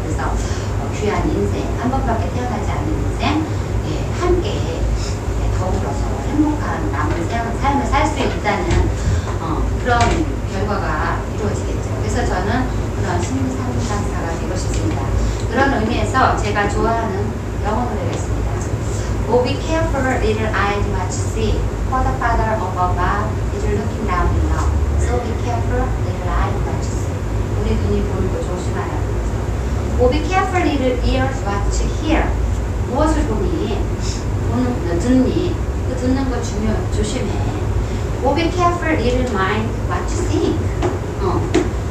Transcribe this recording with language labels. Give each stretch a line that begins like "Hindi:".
Korean: 그래서 귀한 인생, 한 번밖에 태어나지 않는 인생, 함께 더불어서 행복한 남은 삶을 살 수 있다는 그런 결과가 이루어지겠죠. 그래서 저는 그런 심리상담사가 되고 싶습니다. 그런 의미에서 제가 좋아하는 영어 노래가 있습니다.
English: Oh, be careful, little eyes, what you see. For the Father up above is looking down below. So be careful, little eyes, what you see.
Korean: 우리 눈이 보는 거 조심하라는 거죠.
English: Oh, be careful, little ears, what you hear.
Korean: 무엇을 보니? 듣니? 그 듣는 거 조심해.
English: Oh, be careful, little mind, what you think.